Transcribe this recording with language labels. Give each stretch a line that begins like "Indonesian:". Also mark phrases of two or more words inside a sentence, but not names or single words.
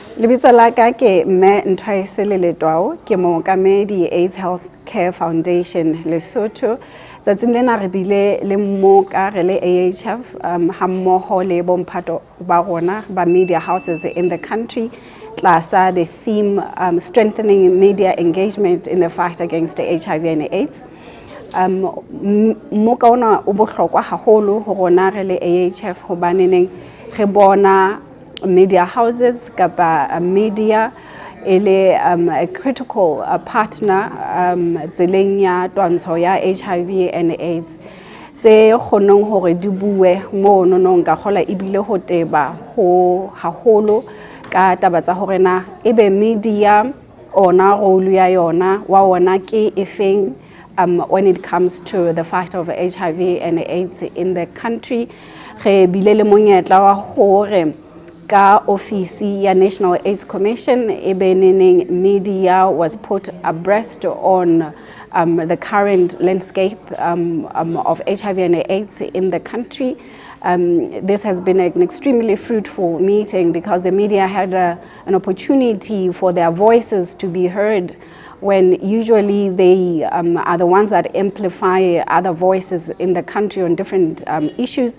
Southern Sotho: Lebitso la ka ke Mme Nthoise Leletwao ke mookamedi AIDS Health Care Foundation Lesotho. Tsatsing lena re bile le mmoka re le AHF ha mmoho le bomphato ba rona ba
English: media houses in the country
Southern Sotho: tlasa
English: the theme strengthening media engagement in the fight against HIV and AIDS.
Southern Sotho: Mmoka ona o bohlokwa haholo ho rona re le AHF hobaneneng re bona
English: media houses
Southern Sotho: kapa media ele
English: a critical partner
Southern Sotho: tseleng ya twantsho ya
English: HIV and AIDS
Southern Sotho: tse kgonang hore di bue mo nonong ka khola ibile ho teba ho haholo ka taba tsa hore na ebe media ona role ya yona wa ona ke efeng
English: when it comes to the fight of HIV and AIDS in the country.
Southern Sotho: Re bile le monyetla wa hore ka ofisi ya
English: National AIDS Commission ebeneneng media was put abreast on the current landscape of HIV and AIDS in the country. This has been an extremely fruitful meeting because the media had an opportunity for their voices to be heard when usually they are the ones that amplify other voices in the country on different issues.